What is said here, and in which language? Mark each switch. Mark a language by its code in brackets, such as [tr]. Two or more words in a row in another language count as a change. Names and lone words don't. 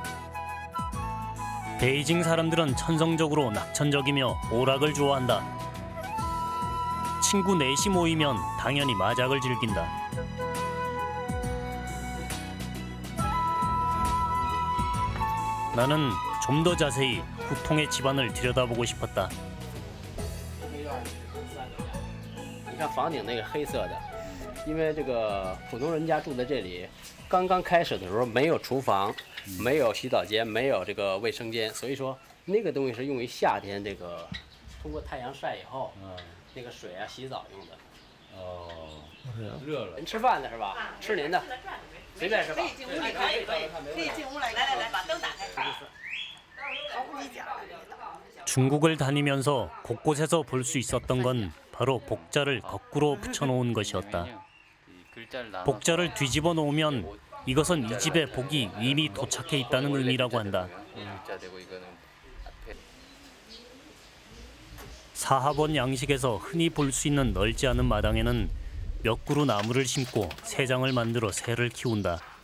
[ko] 베이징 사람들은 천성적으로 낙천적이며 오락을 좋아한다. 친구 넷이 모이면 당연히 마작을 즐긴다. 나는 좀 더 자세히 후통의 집안을 들여다보고 싶었다. [zh] 你看房顶那个黑色的，因为这个普通人家住在这里，刚刚开始的时候没有厨房。没有洗澡间，没有这个卫生间，所以说那个东西是用于夏天这个通过太阳晒以后，那个水啊洗澡用的。哦，热了。您吃饭的是吧？吃您的，随便吃吧。可以进屋里，可以进屋来，来，把灯打开。 [ko] 중국을 다니면서 곳곳에서 볼 수 있었던 건 바로 복자를 거꾸로 붙여놓은 것이었다. 복자를 뒤집어 놓으면 이것은 이 집의 복이 이미 도착해 있다는 의미라고 한다. 사합원 양식에서 흔히 볼 수 있는 넓지 않은 마당에는 몇 그루 나무를 심고 새장을 만들어 새를 키운다.